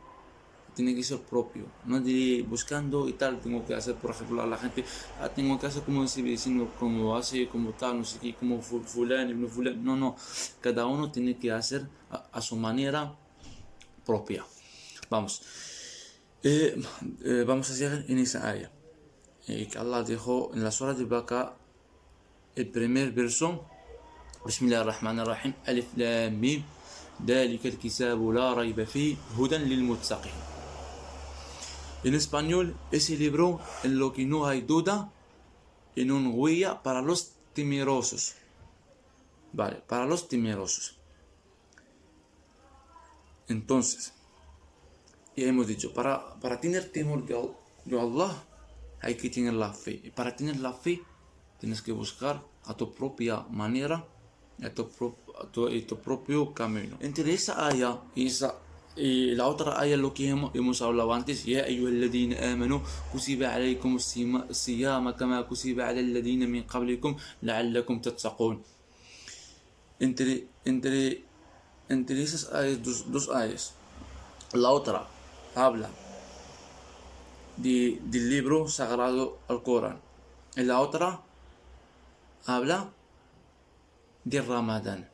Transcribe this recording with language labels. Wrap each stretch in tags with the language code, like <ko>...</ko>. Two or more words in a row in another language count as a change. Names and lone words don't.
<es>Tiene que ser propio, no de buscando y tal, tengo que hacer, por ejemplo, a la gente, tengo que hacer como ese vecino, como hace, como tal, no sé qué, como fulano, no fulano, no, cada uno tiene que hacer a su manera propia. Vamos a seguir en esa área, que Allah dijo en la Surah de Baqarah el primer verso,</es> <ar>بسم الله الرحمن الرحيم، ألف لام ميم, ذلك الكتاب لا ريب فيه هدى للمتقين.</ar> <es>En español, ese libro en lo que no hay duda, en un guía para los temerosos. Vale, para los temerosos. Entonces, ya hemos dicho, para tener temor de Allah, hay que tener la fe. Y para tener la fe, tienes que buscar a tu propia manera, a tu propio camino. Entre esa aya y la otra aya, lo que hemos hablado antes,</es> <ar>يا أيها الذين آمنوا كتب عليكم الصيام كما كتب على الذين من قبلكم لعلكم تتقون.</ar> <es>Entre esas ayas, dos ayas, la otra habla del libro sagrado al Corán, y la otra habla de Ramadán.</es>